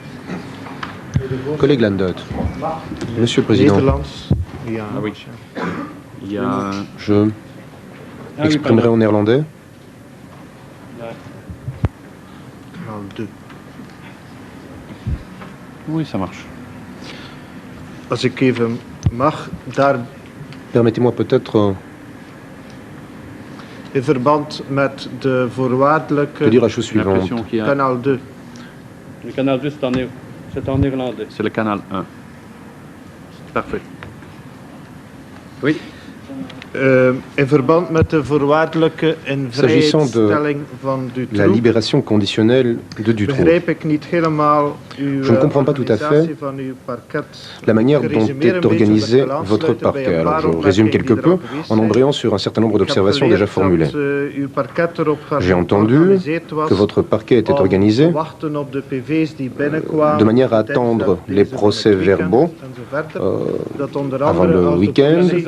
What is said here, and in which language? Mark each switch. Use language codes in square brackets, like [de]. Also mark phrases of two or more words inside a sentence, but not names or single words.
[fr] Collègue Landot. Monsieur le Président. Ah oui. Il y a... Je exprimerai en néerlandais. Oui, ça marche. [nl] Als ik even mag, daar... [fr] Permettez-moi peut-être... [nl] in verband met de voorwaardelijke... [fr] de dire la chose suivante. [nl] Kanaal 2. [fr] Le canal 2, c'est en néerlandais. C'est le canal 1. Parfait. Oui. [nl] In verband met de voorwaardelijke invrijheidstelling van Dutroux, [fr] la libération conditionnelle de Dutroux. [nl] Begrijp ik niet helemaal uw [fr] Je ne comprends pas tout à fait la manière dont est organisé votre parquet. Alors je résume quelque peu en embrayant sur un certain nombre d'observations déjà formulées. J'ai entendu que votre parquet était organisé de manière à attendre les procès-verbaux avant le week-end.